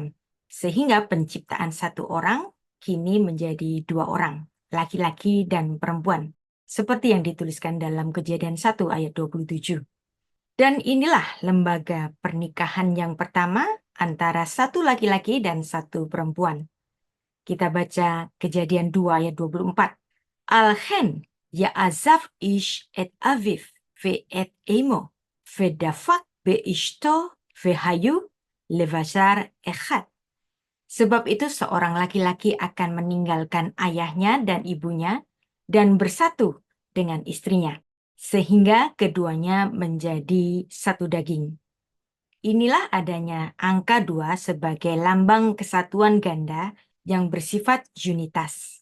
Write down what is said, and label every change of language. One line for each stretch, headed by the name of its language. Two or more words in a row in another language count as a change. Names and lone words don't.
Indonesian: Sehingga penciptaan satu orang kini menjadi dua orang, laki-laki dan perempuan. Seperti yang dituliskan dalam Kejadian 1 ayat 27. Dan inilah lembaga pernikahan yang pertama antara satu laki-laki dan satu perempuan. Kita baca Kejadian 2 ayat 24.
Hebrew: על כן יעזב איש את אביו ואת אמו ודבק באשתו והיו לבשר אחד.
Indonesian: Sebab itu seorang laki-laki akan meninggalkan ayahnya dan ibunya dan bersatu dengan istrinya, sehingga keduanya menjadi satu daging. Inilah adanya angka 2 sebagai lambang kesatuan ganda yang bersifat unitas.